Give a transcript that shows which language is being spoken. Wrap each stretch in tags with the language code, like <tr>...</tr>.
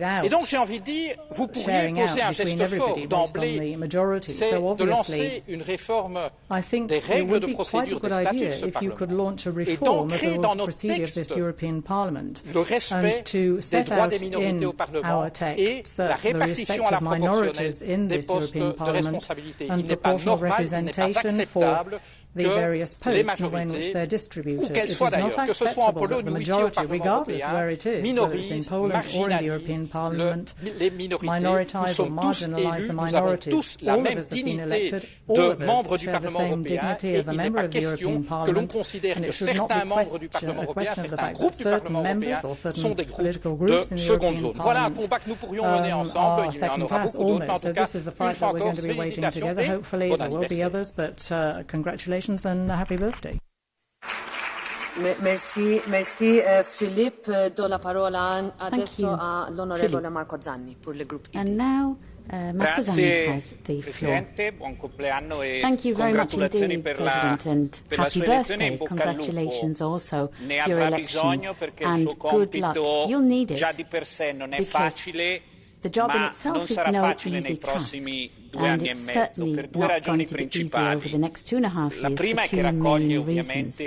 <fr>Et donc j'ai envie de dire, vous pourriez poser un geste fort d'emblée, c'est de lancer une réforme des règles de procédure des statuts de ce Parlement et d'ancrer dans nos textes le respect des droits des minorités au Parlement et la répartition à la proportionnelle des postes de responsabilité. Il n'est pas normal, il n'est pas acceptable que les majorités, où qu'elles soient d'ailleurs, que ce soit en Pologne ou ici au Parlement européen, minorisent</fr> <en>Poland or in the European Parliament, minoritize or marginalize the minorities. All of us have been elected, all of us share the same dignity as a member of the European Parliament, and it should not be a question of the fact that certain members or certain political groups in the European Parliament are second class almost. So this is a fight that we're going to be waging together. Hopefully there will be others, but congratulations and happy birthday.</en> <fr>Merci, Philippe.</fr> <it>Do la parola adesso all'onorevole Marco Zanni per il gruppo ID.</it> <en>And now Marco Zanni has the floor. Thank you very much indeed, President, and happy birthday. Congratulations also for your election, and good luck. You'll need it, because the job in itself is no easy task, and it's certainly not going to be easy over the next 2.5 years for two main reasons.</en>